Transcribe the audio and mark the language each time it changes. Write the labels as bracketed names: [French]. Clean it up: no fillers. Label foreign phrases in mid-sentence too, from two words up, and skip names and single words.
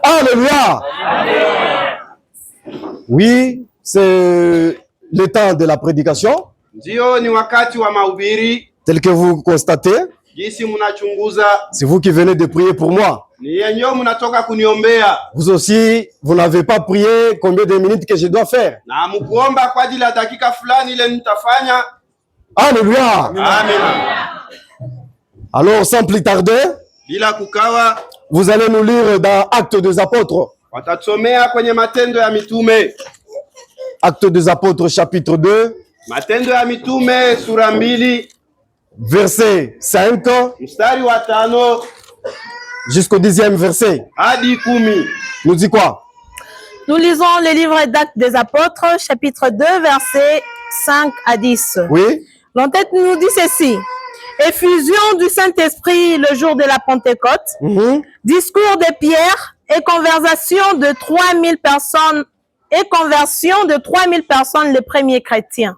[French] Alléluia. Oui, c'est le temps de la prédication. [Swahili] Ndio ni wakati wa mahubiri. [French] Tel que vous constatez, [Swahili] Jinsi mnachunguza, [French] c'est vous qui venez de prier pour moi. [Swahili] ni yenyewe mnatoka kuniombea. [French] Vous aussi, vous n'avez pas prié combien de minutes que je dois faire. [Swahili] Na mkuomba kwa ajili ya dakika fulani ile nitafanya. [French] Alléluia. Amen. Alors, sans plus tarder, [Swahili] Bila kukawa, [French] vous allez nous lire dans Actes des Apôtres. [Swahili] watatusomea kwenye Matendo ya Mitume. [French] Actes des Apôtres, chapitre 2, [Swahili] Matendo ya Mitume sura 2, [French] verset 5 [Swahili] mstari wa 5 [French] jusqu'au 10e verset. [Swahili] hadi 10. [French] Nous dit quoi? Nous lisons le livre d'Actes des Apôtres, chapitre 2, versets 5 à 10. Oui. L'entête nous dit ceci. Effusion du Saint-Esprit le jour de la Pentecôte, discours de Pierre et conversation de 3000 personnes et conversion de 3000 personnes les premiers chrétiens.